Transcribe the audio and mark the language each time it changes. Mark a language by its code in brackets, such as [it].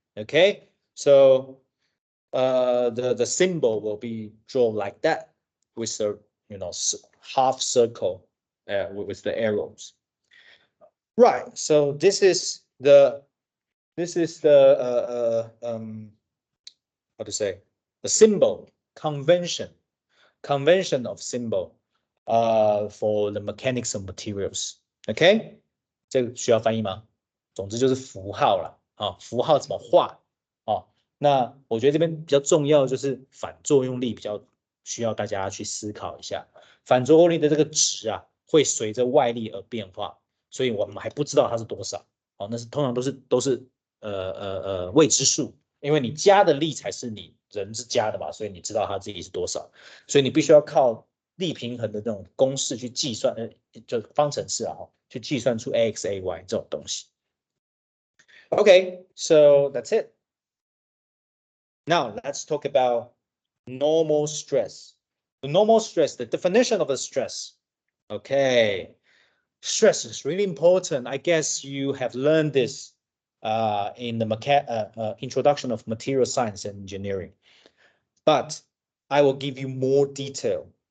[en] Okay, so the symbol will be drawn like that with a half circle with the arrows. Right, so this is this is the how to say, the symbol convention of symbol for the mechanics of materials. [zh] OK， 这个需要翻译吗？总之就是符号了啊，符号怎么画啊？那我觉得这边比较重要就是反作用力，比较需要大家去思考一下。反作用力的这个值啊，会随着外力而变化，所以我们还不知道它是多少。哦，那是通常都是未知数，因为你加的力才是你人是加的嘛，所以你知道它自己是多少，所以你必须要靠力平衡的这种公式去计算，就方程式啊，去计算出 ax ay 这种东西。 [en] Okay, so that's it. Now let's talk about normal stress. The normal stress, the definition of a stress. Okay, stress is really important. I guess you have learned this in the introduction of material science and engineering, but I will give you more detail.